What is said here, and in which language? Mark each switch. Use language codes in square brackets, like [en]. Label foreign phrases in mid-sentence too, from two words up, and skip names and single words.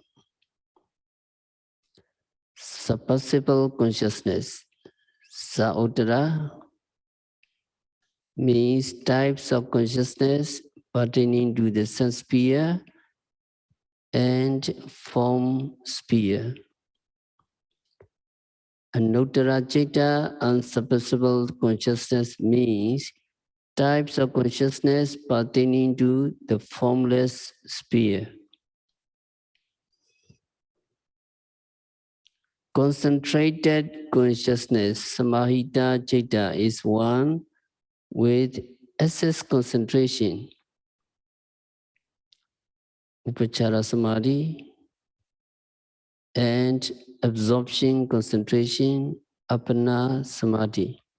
[en] Suppressible consciousness, Sauttara, means types of consciousness pertaining to the sense sphere and form sphere. [pi] Anuttara Citta, [en] unsuppressible consciousness, means types of consciousness pertaining to the formless sphere. Concentrated consciousness, [pi] Samahita Citta, [en] is one with excess concentration, [pi] Upachara Samadhi, [en] and absorption concentration, [pi] Appana Samadhi.